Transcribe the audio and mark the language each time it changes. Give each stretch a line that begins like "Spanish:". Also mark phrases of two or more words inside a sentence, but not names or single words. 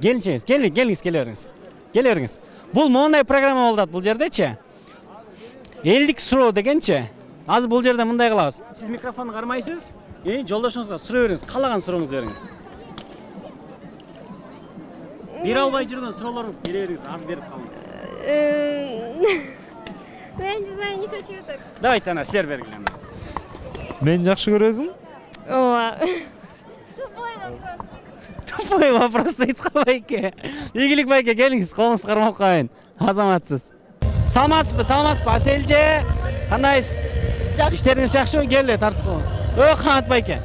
Kyrgyz: Келинчегиңиз, келиңиз, келе бериңиз. Бул моундай программа болот бул жердечи. Элдик суроо дегенчи. Азыр бул жерде мындай кылабыз. Сиз микрофонду кармайсыз, жолдошуңузга суроо бериңиз, каалаган сурооңузду бериңиз. Бере албай жүргөн суроолоруңузду бере бериңиз, аз берип калыңыз.
Russian: Я не знаю, не хочу так.
Kyrgyz: Давайте ана силер бергиле. Мен жакшы көрөсүң? Ооба.
Russian: Тупой вопрос
Kyrgyz: дейт го байке. Ийгилик байке, келиңиз, колуңузду кармап коеюн. Азаматсыз. Саламатсызбы, Аселже? Кандайсыз? Иштериңиз жакшыбы? Келе тартып коюңуз. Канат байке.